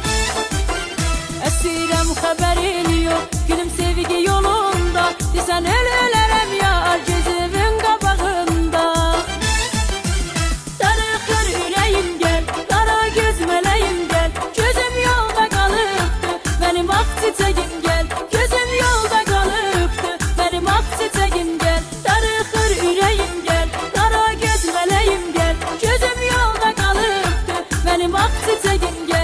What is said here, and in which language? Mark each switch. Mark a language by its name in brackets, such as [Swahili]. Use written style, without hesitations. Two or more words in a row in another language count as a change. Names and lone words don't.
[Turkish] Esirem haberin yok, gülüm sevgi yolunda, desen ölülerem yar gözümün kabağında. [Azerbaijani] Darıxır ürəyim gel, qara göz mələyim gel, gözüm yolda qalıbdı, mənim ağ çiçəgim gel. Gözüm yolda qalıbdı, mənim ağ çiçəgim gel. Darıxır ürəyim gel, gözüm yolda qalıbdı, mənim ağ çiçəgim gel.